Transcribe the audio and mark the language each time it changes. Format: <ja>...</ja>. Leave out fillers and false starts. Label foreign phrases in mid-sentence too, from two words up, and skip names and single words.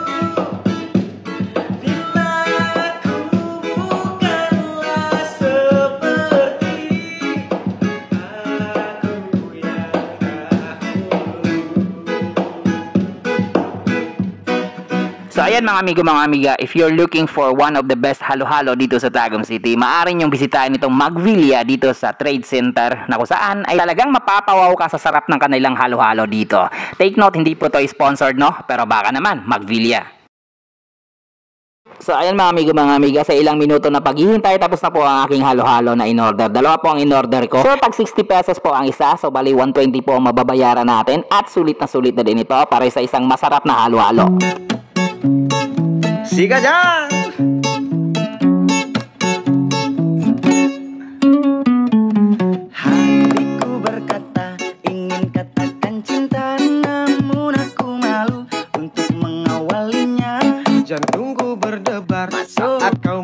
<id>Bila ku bukanlah seperti aku yang dahulu.</id> <tl>So ayan mga amigo, mga amiga,</tl> <en>if you're looking for one of the best</en> <tl>halo-halo dito sa Tagum City, maaari niyong bisitahin itong Magvilla dito sa Trade Center, na kung saan ay talagang mapapawaw ka sa sarap ng kanilang halo-halo dito.</tl> <en>Take note,</en> <tl>hindi po to sponsored, no? Pero baka naman, Magvilla. So ayan mga amigo, mga amiga, sa ilang minuto na paghihintay, tapos na po ang aking halo-halo na in-order. Dalawa po ang in-order ko. So tag 60 pesos po ang isa, so bali 120 po ang mababayaran natin. At sulit na din ito para sa isang masarap na halo-halo. Siga dyan!</tl> <id>Hatiku berkata, ingin katakan cinta, namun aku malu untuk mengawalinya. Jantungku berdebar saat</id>